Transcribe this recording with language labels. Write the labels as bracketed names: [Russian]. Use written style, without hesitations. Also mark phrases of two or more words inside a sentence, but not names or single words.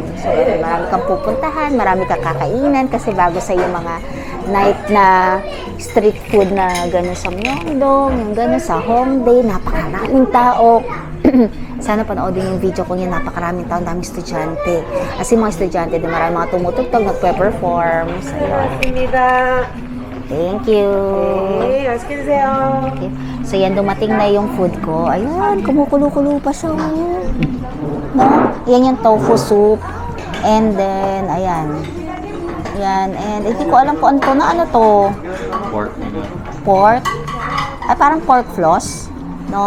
[Filipino] So, marami kang pupuntahan, marami kang kakainan kasi bago sa yung mga night na street food na gano'n sa Myeongdong, yung gano'n sa Hongdae, napakaraming tao. Sana panoodin yung video ko niya, napakaraming tao, daming estudyante. Kasi mga estudyante, marami mga tumutugtog, nagpe-perform. [English] So, thank you. [Korean] 네, 맛있게 드세요. [Filipino] Okay. So, yan, dumating na yung food ko. Ayan, kumukulo-kulo pa siya. No? Yan yung tofu soup. And then, ayan. Yan, and hindi ko alam kung ano to. Pork. Pork. Ay, parang pork floss. No?